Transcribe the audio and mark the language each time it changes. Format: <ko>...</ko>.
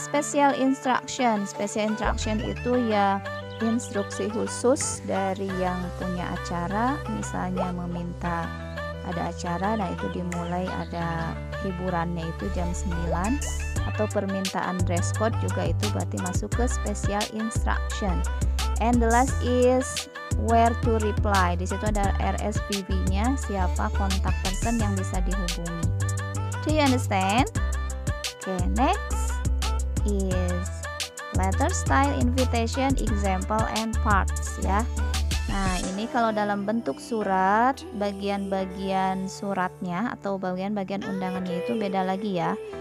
<id>Special instruction. Special instruction itu ya instruksi khusus dari yang punya acara, misalnya meminta ada acara, nah itu dimulai ada hiburannya itu jam 9, atau permintaan dress code juga itu berarti masuk ke special instruction.</id> <en>And the last is where to reply.</en> <id>Di situ ada RSVP-nya, siapa kontak person yang bisa dihubungi.</id> <en>Do you understand? Okay, next is letter style, invitation, example, and parts ya.</en> <id>Nah, ini kalau dalam bentuk surat, bagian-bagian suratnya atau bagian-bagian undangannya itu beda lagi ya.</id>